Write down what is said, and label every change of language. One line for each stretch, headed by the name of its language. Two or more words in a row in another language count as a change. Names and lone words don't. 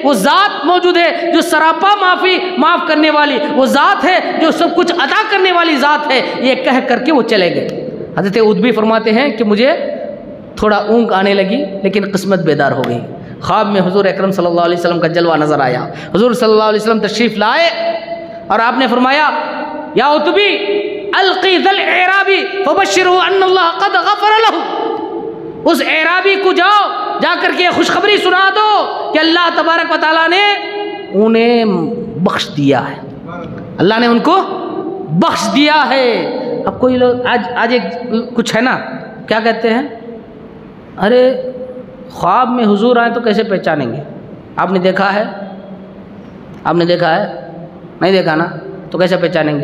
Hindi: वो ज़ात मौजूद है जो सरापा माफ़ करने वाली, वो ज़ात है जो सब कुछ अदा करने वाली ज़ात है। ये कह करके वो चले गए। हज़रत उद्बी फरमाते हैं कि मुझे थोड़ा ऊँग आने लगी, लेकिन किस्मत बेदार हो गई। ख्वाब में हुजूर अकरम
Arabic: صلى الله عليه وسلم
Hindi: का जलवा नज़र आया। हुजूर
Arabic: صلى الله عليه وسلم
Hindi: तशरीफ़ लाए और आपने फरमाया,
Arabic: يا عتبي الحق ذا الأعرابي فبشره أن الله قد غفر له,
Hindi: उस एराबी को जाओ, जाकर के खुशखबरी सुना दो कि अल्लाह
Arabic: تبارك وتعالى
Hindi: ने उन्हें बख्श दिया है, अल्लाह ने उनको बख्श दिया है। अब कोई लोग आज एक कुछ है ना, क्या कहते हैं, अरे ख्वाब में हुजूर आए तो कैसे पहचानेंगे। आपने देखा है, आपने देखा है? नहीं देखा ना, तो कैसे पहचानेंगे?